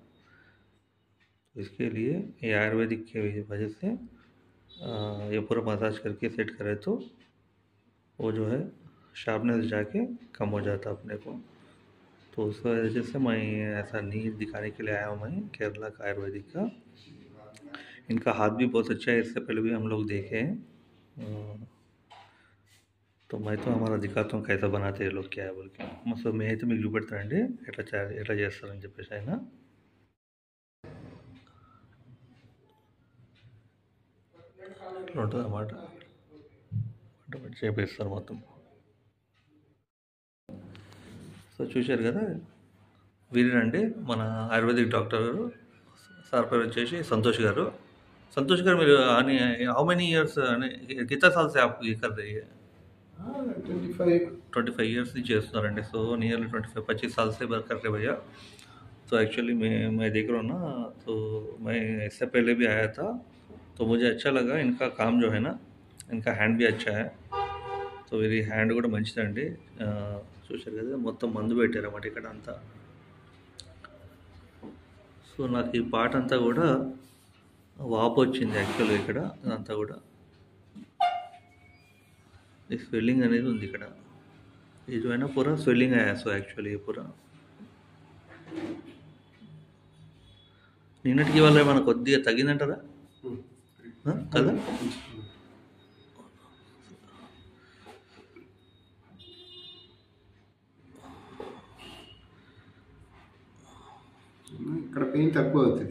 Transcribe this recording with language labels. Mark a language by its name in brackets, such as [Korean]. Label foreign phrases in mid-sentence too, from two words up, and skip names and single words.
[Hindi] इसके लिए ये आयुर्वेदिक के वजह से ये पूरा मसाज करके सेट करे तो वो जो है शार्पनेस जाके कम हो जाता अपने को. तो उस वजह से मैं ऐसा नी दिखाने के लिए आया हूँ मैं केरला का आयुर्वेदिक का. इनका हाथ भी बहुत अच्छा है, इससे पहले भी हम लोग देखे हैं. तो मैं तो हमारा दिखाता हूँ कैसा बनाते हैं लोग क्या है बोल के. [Telugu] సో మే అయితే మీకు చూపెడతానండి ఎట్లా చేస్తారని చెప్పేసి ఆయన. ఇట్లా ఉంటుంది అన్నమాట. చేపిస్తారు మొత్తం. సో చూశారు కదా, వీరేనండి మన ఆయుర్వేదిక్ డాక్టర్ గారు. సార్ పేరు వచ్చేసి సంతోష్ గారు. संतोष गाరు మీరు అని [English] how many years [Hindi] कितना साल से आप ये कर रही है? [Telugu] 25 इयर्स से చేస్తున్నారండి. [Hindi] సో नियरली 25 साल से वर्क कर रहे भैया. तो एक्चुअली मैं देख रहा हूँ ना, तो मैं इससे पहले भी आया था तो मुझे अच्छा लगा. इनका काम जो है ना, इनका హ్యాండ్ भी अच्छा है. [Telugu] సో వీరి హ్యాండ్ కూడా మంచిదండి. చూశారు కదా మొత్తం మందు పెట్టారన్నమాట ఇక్కడ అంతా. సో నాకు ఈ పార్ట్ అంతా కూడా వాపు వచ్చింది యాక్చువల్గా ఇక్కడ అంతా కూడా. ఈ స్వెల్లింగ్ అనేది ఉంది ఇక్కడ. [Hindi] ये जो है ना पूरा स्वेलिंग आया. [English] so actually [Hindi] ये पूरा [Telugu] నిన్నటికి వల్ల మనకు కొద్దిగా తగ్గిందంటారా కదా? ఇక్కడ పెయిన్ తక్కువ అవుతుంది.